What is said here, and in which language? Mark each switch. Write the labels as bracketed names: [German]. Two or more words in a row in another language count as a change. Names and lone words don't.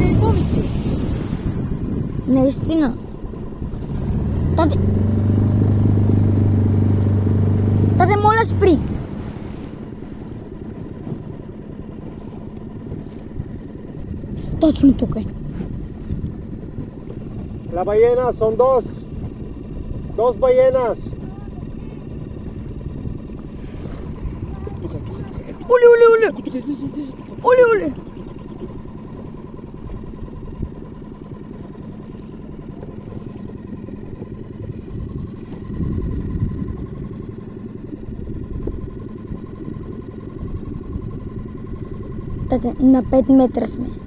[Bulgarian] повече. Наистина. Тате, моля, спри. Точно тук е. [Spanish] La ballena son dos. Dos ballenas. Оле, оле, оле. [Bulgarian] Оле, оле. Тате, на 5 метра сме.